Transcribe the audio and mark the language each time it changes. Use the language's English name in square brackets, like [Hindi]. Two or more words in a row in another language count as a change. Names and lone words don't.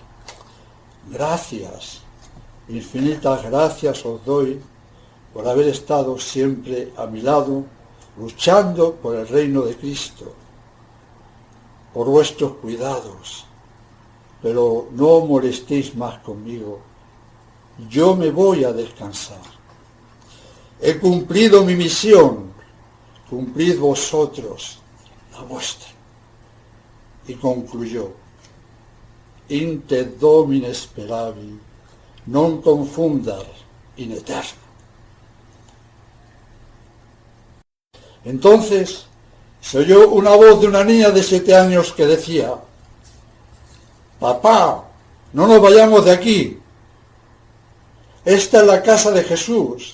[Spanish] gracias, infinitas gracias os doy por haber estado siempre a mi lado, luchando por el reino de Cristo, por vuestros cuidados, pero no molestéis más conmigo, yo me voy a descansar. He cumplido mi misión, cumplid vosotros la vuestra. Y concluyó, [Latin] Inte domine speravi, non confundar in eterno. [Spanish] Entonces se oyó una voz de una niña de 7 años que decía, papá, no nos vayamos de aquí. Esta es la casa de Jesús.